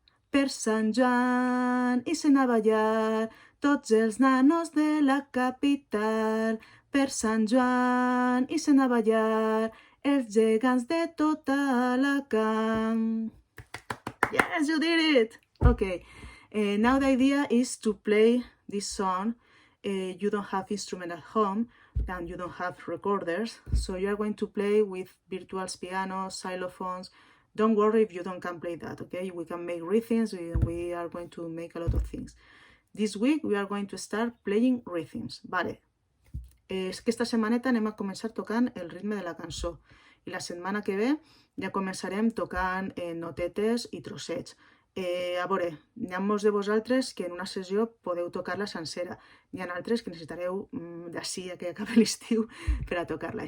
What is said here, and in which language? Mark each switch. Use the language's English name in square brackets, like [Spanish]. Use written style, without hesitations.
[Catalan] Per Sant Joan i se'n a ballar, tots els nanos de la capital. Per Sant Joan i se'n a ballar, els gegants de tota Alacant. [English] Yes, you did it! Okay, now the idea is to play this song. You don't have instrument at home and you don't have recorders, so you are going to play with virtual pianos, xylophones. Don't worry if you don't can play that, okay? We can make rhythms, we are going to make a lot of things. This week we are going to start playing rhythms, vale? [Catalan] És que esta setmaneta anem a començar tocant el ritme de la cançó i la setmana que ve ja començarem tocant notetes i trossets. A veure, n'hi ha molts de vosaltres que en una sessió podeu tocar-la sencera. N'hi ha altres que necessitareu d'ací a que acabi l'estiu per a tocar-la.